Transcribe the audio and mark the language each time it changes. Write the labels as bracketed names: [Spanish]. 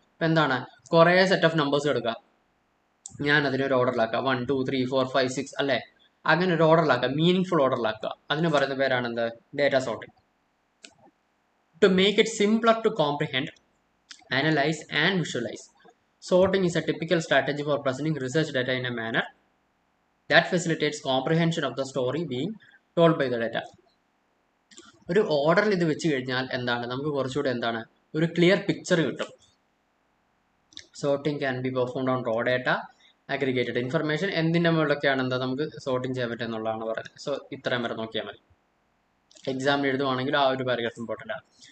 [Malayalam] ഇപ്പം എന്താണ്, കുറേ സെറ്റ് ഓഫ് നമ്പേഴ്സ് എടുക്കുക, ഞാൻ അതിനൊരു ഓർഡറിലാക്കുക, 1 2 3 4 5 6 അല്ലേ, അങ്ങനെ ഒരു ഓർഡറിലാക്കുക, മീനിങ് ഓർഡറിലാക്കുക. അതിന് പറയുന്ന പേരാണ് എന്ത്, data sorting. [English] To make it simpler to comprehend, analyze and visualize. Sorting is a typical strategy for presenting research data in a manner that facilitates comprehension of the story being told by the data. [Malayalam] ഒരു ഓർഡറിൽ ഇത് വെച്ച് കഴിഞ്ഞാൽ എന്താണ്, നമുക്ക് കുറച്ചുകൂടെ എന്താണ് ഒരു ക്ലിയർ പിക്ചർ കിട്ടും. [English] sorting can be performed on raw data, aggregated information, [Malayalam] എന്തിൻ്റെ മുകളിലൊക്കെയാണ് എന്താ നമുക്ക് സോർട്ടിങ് ചെയ്യാൻ പറ്റുക എന്നുള്ളതാണ് പറയുന്നത്. സോ ഇത്രയും വരെ നോക്കിയാൽ മതി. എക്സാമിന് എഴുതുവാണെങ്കിൽ ആ ഒരു പാരഗ്രാഫ് ഇമ്പോർട്ടൻ്റ് ആണ്.